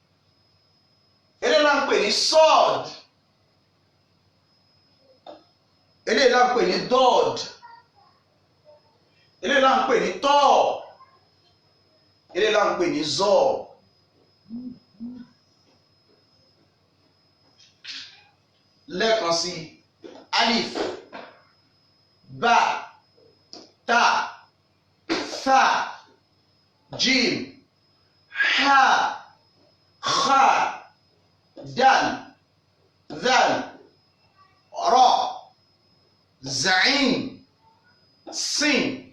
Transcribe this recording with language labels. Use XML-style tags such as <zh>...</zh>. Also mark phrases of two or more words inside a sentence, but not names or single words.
<yo>eléyìí là ń pè ní sod eléyìí là ń pè ní dọ́ọ̀d, eléyìí là ń pè ní tọ́ọ̀, eléyìí là ń pè ní zọ́ọ̀. lẹ́ẹ̀kan sí</yo> <ar>ألف، باء، تاء, ثاء، جيم، حاء، خاء، دال, ذال، راء، زاي، سين,</ar>